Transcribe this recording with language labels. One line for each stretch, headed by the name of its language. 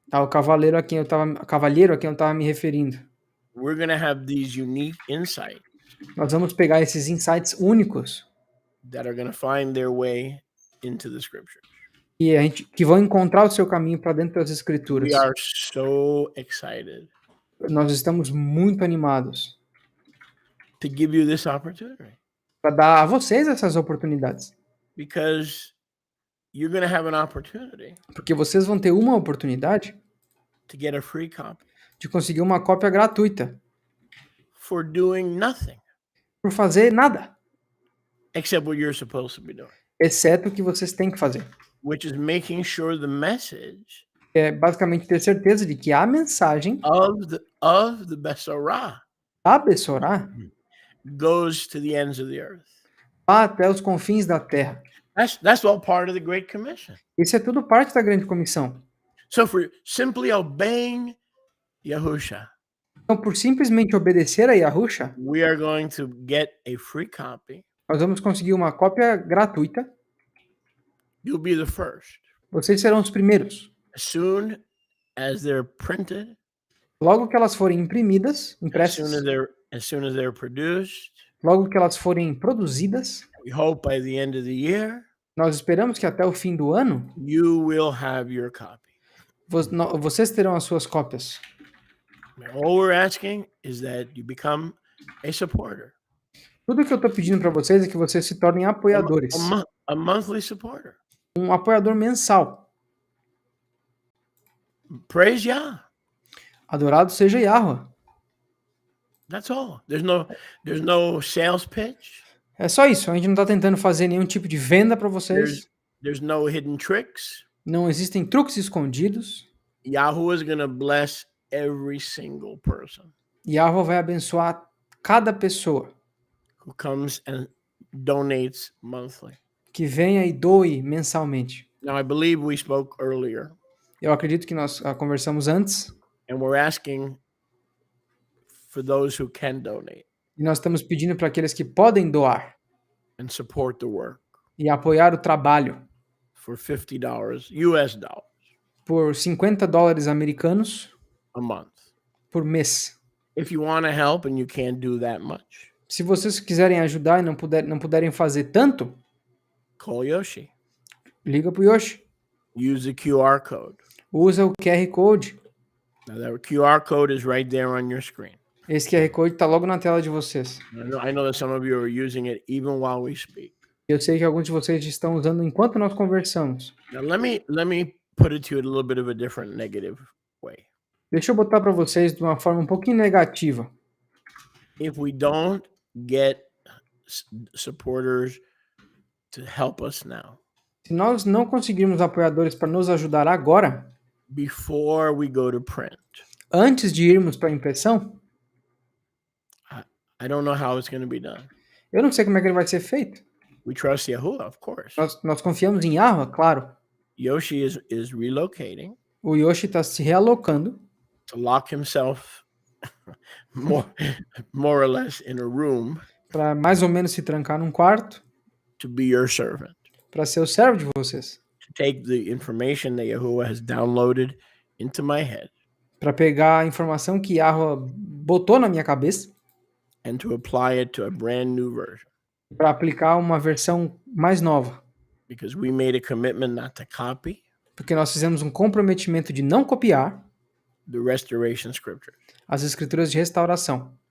Portuguese: ao cavalheiro a quem eu estava me referindo.
English: We're going to have these unique insights
Portuguese: Nós vamos pegar esses insights únicos
English: that are going to find their way into the scriptures.
Portuguese: que vão encontrar o seu caminho para dentro das Escrituras.
English: We are so excited
Portuguese: Nós estamos muito animados
English: to give you this opportunity
Portuguese: para dar a vocês essas oportunidades.
English: because you're going to have an opportunity
Portuguese: Porque vocês vão ter uma oportunidade
English: to get a free copy
Portuguese: de conseguir uma cópia gratuita
English: for doing nothing
Portuguese: por fazer nada,
English: except what you're supposed to be doing,
Portuguese: exceto o que vocês têm que fazer.
English: which is making sure the message
Portuguese: É basicamente ter certeza de que a mensagem
English: of the Besorah
Portuguese: da Bessorá
English: goes to the ends of the earth.
Portuguese: Vá até os confins da terra.
English: That's all part of the Great Commission.
Portuguese: Isso é tudo parte da grande comissão.
English: So for simply obeying Yahusha,
Portuguese: Então, por simplesmente obedecer a Yahusha,
English: we are going to get a free copy.
Portuguese: nós vamos conseguir uma cópia gratuita.
English: You'll be the first.
Portuguese: Vocês serão os primeiros.
English: As soon as they're printed,
Portuguese: Logo que elas forem imprimidas,
English: as soon
Portuguese: impressas,
English: as they're produced,
Portuguese: logo que elas forem produzidas,
English: we hope by the end of the year,
Portuguese: nós esperamos que até o fim do ano,
English: you will have your copy.
Portuguese: vocês terão as suas cópias.
English: All we're asking is that you become a supporter,
Portuguese: Tudo que eu estou pedindo para vocês é que vocês se tornem apoiadores.
English: a monthly supporter.
Portuguese: Um apoiador mensal.
English: Praise Yah.
Portuguese: Adorado seja Yahweh.
English: That's all. There's no sales pitch.
Portuguese: É só isso. A gente não está tentando fazer nenhum tipo de venda para vocês.
English: There's no hidden tricks.
Portuguese: Não existem truques escondidos.
English: Yahweh is going to bless every single person
Portuguese: Yahweh vai abençoar cada pessoa
English: who comes and donates monthly.
Portuguese: que venha e doe mensalmente.
English: Now, I believe we spoke earlier,
Portuguese: Eu acredito que nós conversamos antes
English: and we're asking for those who can donate
Portuguese: e nós estamos pedindo para aqueles que podem doar
English: and support the work
Portuguese: e apoiar o trabalho
English: for $50 US dollars
Portuguese: por $50 americanos
English: a month.
Portuguese: por mês.
English: If you want to help and you can't do that much,
Portuguese: Se vocês quiserem ajudar e não puderem fazer tanto,
English: call Yoshi.
Portuguese: liga pro Yoshi.
English: Use the QR code.
Portuguese: Usa o QR Code.
English: Now, that QR code is right there on your screen.
Portuguese: Esse QR Code está logo na tela de vocês.
English: I know that some of you are using it even while we speak.
Portuguese: Eu sei que alguns de vocês estão usando enquanto nós conversamos.
English: Now, let me put it to you a little bit of a different negative way.
Portuguese: Deixa eu botar para vocês de uma forma um pouquinho negativa.
English: If we don't get supporters to help us now,
Portuguese: Se nós não conseguirmos apoiadores para nos ajudar agora,
English: before we go to print,
Portuguese: antes de irmos para a impressão,
English: I don't know how it's going to be done.
Portuguese: eu não sei como é que ele vai ser feito.
English: We trust Yahuwah, of course.
Portuguese: Nós confiamos em Yahweh, claro.
English: Yoshi is relocating
Portuguese: O Yoshi está se realocando
English: to lock himself more or less in a room
Portuguese: para mais ou menos se trancar num quarto
English: to be your servant,
Portuguese: para ser o servo de vocês.
English: to take the information that Yahuwah has downloaded into my head
Portuguese: Para pegar a informação que Yahweh botou na minha cabeça
English: and to apply it to a brand new version.
Portuguese: para aplicar uma versão mais nova.
English: Because we made a commitment not to copy
Portuguese: Porque nós fizemos um comprometimento de não copiar
English: the restoration scriptures.
Portuguese: as escrituras de restauração.